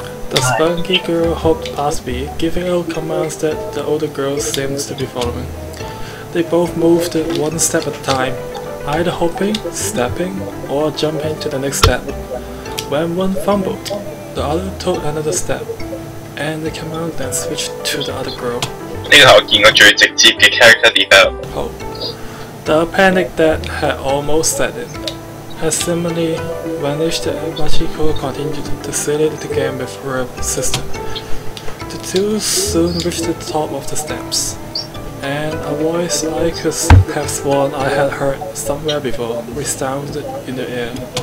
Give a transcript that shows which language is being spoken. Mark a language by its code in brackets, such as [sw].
[en] The spunky girl hopped past me, giving out commands that the older girl seems to be following. They both moved one step at a time, either hopping, stepping, or jumping to the next step. When one fumbled, the other took another step, and the command then switched to the other girl. [yue] 呢個係我見過最直接嘅 character development. [en] Oh. The panic that had almost set in has seemingly vanished and Machiko continued to silly the game with her sister. The two soon reached the top of the steps, and a voice I could have sworn I had heard somewhere before resounded in the air.